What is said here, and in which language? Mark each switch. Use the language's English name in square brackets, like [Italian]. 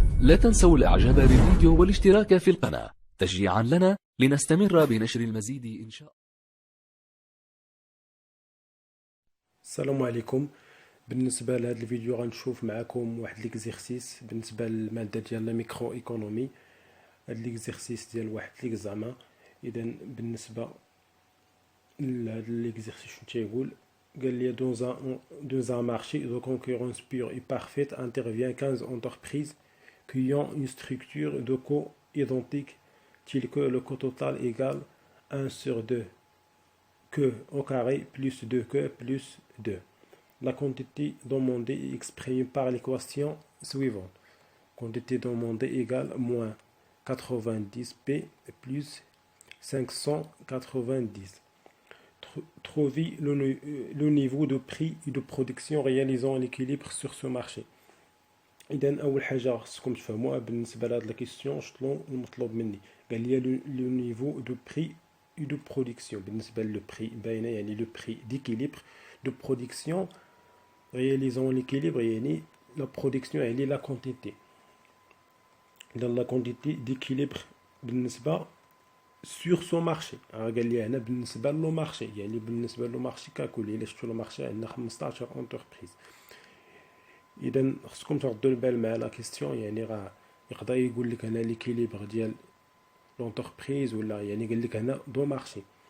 [Arabic] لا تنسوا الاعجاب بالفيديو والاشتراك في القناة تشجيعا لنا لنستمر بنشر المزيد إن شاء الله. السلام عليكم. بالنسبه لهذا الفيديو غنشوف معكم واحد ليكزيرسيس بالنسبه للماده ديال لا ميكرو ايكونومي. هاد ليكزيرسيس ديال واحد ليكزامان. اذا بالنسبه لهذا ليكزيرسيس شنو تيقول؟ قال لي [French] dans un marché de concurrence pure et parfaite intervient 15 entreprises qui ont une structure de coûts identique telle que le coût total égale 1 sur 2 que au carré plus 2 que plus 2. La quantité demandée est exprimée par l'équation suivante. Quantité demandée égale moins 90p plus 590. Trouver le niveau de prix et de production réalisant l'équilibre sur ce marché. [Arabic] إذا أول حاجة خصكم تفهموها بالنسبة لهاد لا كيسيون شنو المطلوب مني. قال لي [French] لو نيفو دو بري et de production. بالنسبة لو بري باينة يعني لو بري d'équilibre de production réalisant l'équilibre يعني la production يعني la quantité. dans la quantité d'équilibre [Arabic] بالنسبة [French] sur son marché. [Arabic] قال لي هنا بالنسبة لو مارشي يعني بالنسبة لو مارشي ككل. إلا شفتو لو مارشي عندنا 15 انتربريز. إذا خصكم تردوا البال مع لا كيستيون يعني راه يقدر يقول لك هنا ليكيليبر ديال لونتربريز ولا يعني قال لك هنا دو مارشي.